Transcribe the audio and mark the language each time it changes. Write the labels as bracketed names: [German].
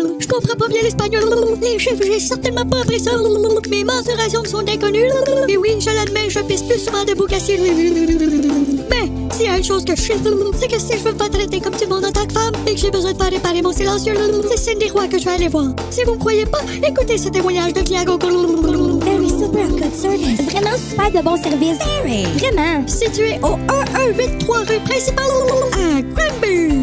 [French] Je comprends pas bien l'espagnol. Les chiffres, j'ai certainement pas appris ça. Mes mensurations sont inconnues. Et oui, je l'admets, je pisse plus souvent de boucassier. Mais, s'il y a une chose que je sais, c'est que si je veux pas traiter comme tout le monde en tant que femme et que j'ai besoin de faire réparer mon silencieux, c'est Cindy Roy que je vais aller voir. Si vous me croyez pas, écoutez ce témoignage de Viago. [English] Very super good service. [French] Vraiment super de bon service. [English] Very. [French] Vraiment. Situé au 1183 rue principale à Granby.